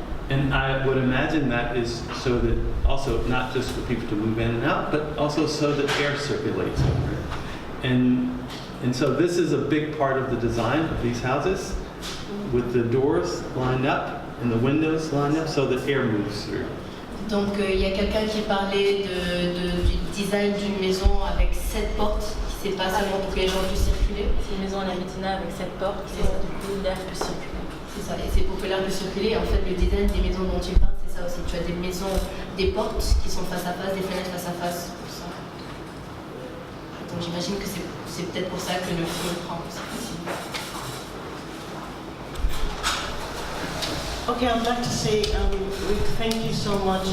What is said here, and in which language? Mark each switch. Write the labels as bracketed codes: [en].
[en] And I would imagine that is so that also not just for people to move in and out, but also so that air circulates over it. And so this is a big part of the design of these houses, with the doors lined up and the windows lined up so that air moves through. [fr] Donc il y a quelqu'un qui parlait du design d'une maison avec 7 portes, qui c'est pas seulement pour que les gens puissent circuler. C'est une maison à l'habitat avec 7 portes, et du coup l'air peut circuler. C'est ça, et c'est pour que l'air puisse circuler. En fait, le design des maisons dont tu parles, c'est ça aussi. Tu as des maisons, des portes qui sont face à face, des fenêtres face à face. Pour ça. Donc j'imagine que c'est peut-être pour ça que le feu prend aussi. [en] Okay, I'd like to say, Rick, thank you so much.